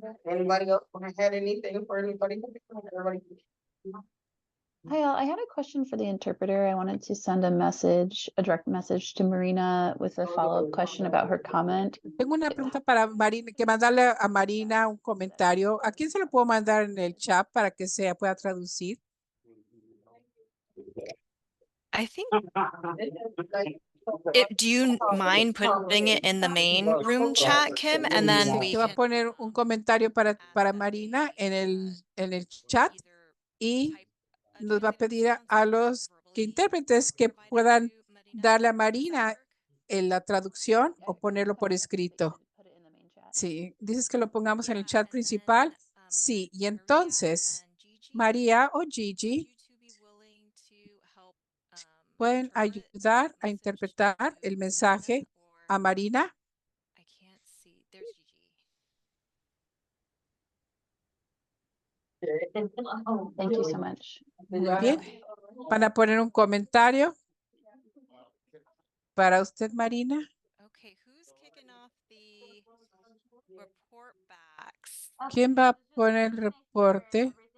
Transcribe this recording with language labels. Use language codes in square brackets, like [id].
[en] Anybody else want to add anything for anybody? Everybody? Hi, all. I had a question for the interpreter. I wanted to send a message, a direct message to Marina with a follow-up question about her comment. [es] Tengo una pregunta para Marina, que mandarle a Marina un comentario. ¿A quién se lo puedo mandar en el chat para que se pueda traducir? [en] I think, do you mind putting it in the main room chat, Kim? And then we [es] Te va a [en] can [es] poner un comentario para Marina en el chat y nos va a pedir a los intérpretes que puedan darle a Marina la traducción o ponerlo por escrito. Sí, dices que lo pongamos en el chat principal. Sí, y entonces María o Gigi pueden ayudar a interpretar el mensaje a Marina. [en] I can't see. There's Gigi. Thank you so much. [es] Muy bien. Van a poner un comentario para usted, Marina. [en] Okay, who's kicking off the report backs? [es] ¿Quién va a poner el reporte?